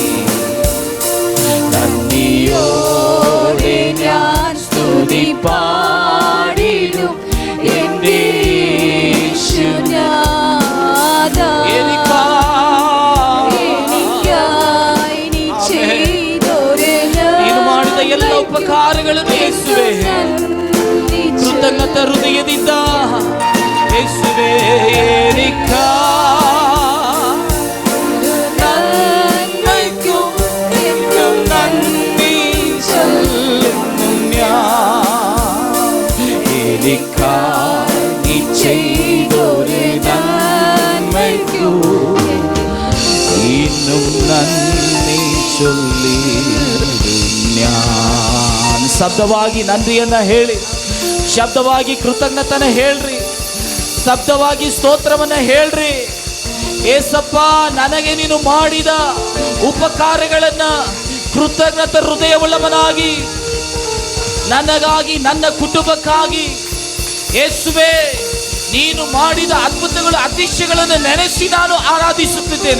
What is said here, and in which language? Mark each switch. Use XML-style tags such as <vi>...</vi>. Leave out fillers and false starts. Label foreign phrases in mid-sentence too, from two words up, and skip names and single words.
<ml>നന്ദിയോടെ ഞാൻ സ്തുതി പാടിടും എൻ്റെ യേശുനാഥാ, എനിക്കായി നീ ചെയ്തൊരു</ml> <kn>ನೀನು ಮಾಡಿದ ಎಲ್ಲ ಉಪಕಾರಗಳನ್ನು ಯೇಸುವೆ ಕೃತಜ್ಞತ ಹೃದಯದಿಂದ ಯೇಸುವೆ</kn> <ml>നന്മയ്ക്കും നന്ദി ചൊല്ലുന്നു ഞാൻ. എനിക്കായി ചെയ്തൊരു നന്മയ്ക്കും ഇന്നും നന്ദി ചൊല്ലിടും ഞാൻ.</ml> <kn>ಶಬ್ದವಾಗಿ ನಂದಿಯನ್ನ ಹೇಳಿ, ಶಬ್ದವಾಗಿ ಕೃತಜ್ಞತನ ಹೇಳ್ರಿ, ಶಬ್ದವಾಗಿ ಸ್ತೋತ್ರವನ್ನ ಹೇಳ್ರಿ. ಏಸಪ್ಪ, ನನಗೆ ನೀನು ಮಾಡಿದ ಉಪಕಾರಗಳನ್ನ ಕೃತಜ್ಞತ ಹೃದಯವುಳ್ಳವನಾಗಿ, ನನಗಾಗಿ, ನನ್ನ ಕುಟುಂಬಕ್ಕಾಗಿ ಯೇಸುವೆ ನೀನು ಮಾಡಿದ ಅದ್ಭುತಗಳು, ಅತಿಶಯಗಳನ್ನು ನೆನೆಸಿ ನಾನು ಆರಾಧಿಸುತ್ತಿದ್ದೇನೆ.</kn>